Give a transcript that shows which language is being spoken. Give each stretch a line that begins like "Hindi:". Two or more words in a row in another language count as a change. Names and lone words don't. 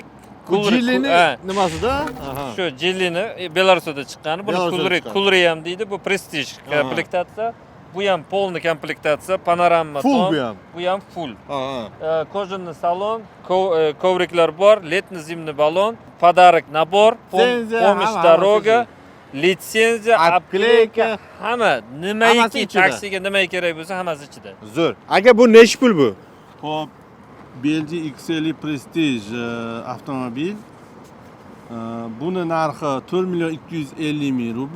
Uzbek: Jillini nimasida? Shu Jillini Belarusda chiqqani. Buni Belarusda Coolray ham deydi. Bu Prestige komplektatsiya. Bu ham полный komplektatsiya, panorama Full tom. bu ham. Bu ham full. Кожаный salon, коврикlar bor,
Russian: летний зимний
Uzbek: balon,
Russian: подарок набор, помощь дорога,
Uzbek: litsenziya, apkleyka, hamma nimaiki taksiga nima kerak bo'lsa hammasi ichida. Zo'r. Aka, bu nechi pul bu? Hop, BLG X50 Prestige avtomobil. Buni narxi 4 million 250 ming rubl.